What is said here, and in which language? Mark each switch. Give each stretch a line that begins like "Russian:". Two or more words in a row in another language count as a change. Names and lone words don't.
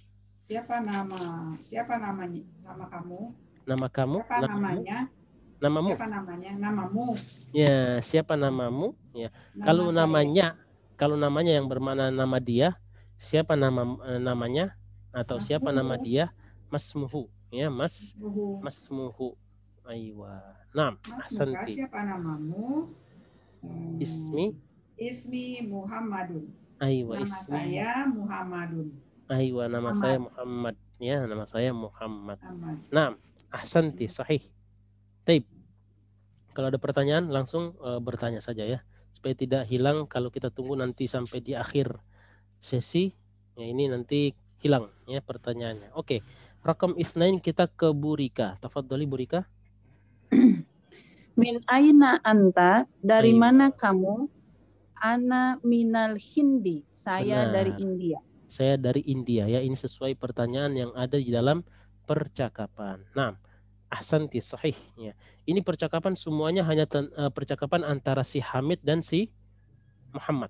Indonesian: Siapa namanya? Nama kamu? Nama kamu? Siapa namanya? Namamu. Siapa namanya? Namamu. Ya, siapa namamu? Ya. Kalau namanya yang bermakna nama dia, siapa namanya atau Masmuhu. Siapa nama dia? Masmuhu. Ya, Masmuhu.
Arabic: أيوة. نعم، أحسنت. Siapa namamu? Ismi Muhammadun. Aywa,
Indonesian: nama saya Muhammadun. Aywa, nama saya Muhammad. Ya, nama saya Muhammad.
Arabic: نعم، أحسنت، صحيح.
Indonesian: Taib. Kalau ada pertanyaan langsung bertanya saja ya, supaya tidak hilang. Kalau kita tunggu nanti sampai di akhir sesi, ya ini nanti hilang ya pertanyaannya. Oke,
Arabic: رقم اثنين
Indonesian: kita ke Burika.
Arabic: Tafadholi Burika. من أين أنت,
Indonesian: dari mana kamu?
Arabic: أنا من الهند, saya
Indonesian: benar. Dari India. Saya dari India ya, ini sesuai pertanyaan yang ada di dalam percakapan. Nah,
Arabic: أحسنت، صحيح
Indonesian: ya. Ini percakapan semuanya hanya percakapan antara si Hamid dan si Muhammad.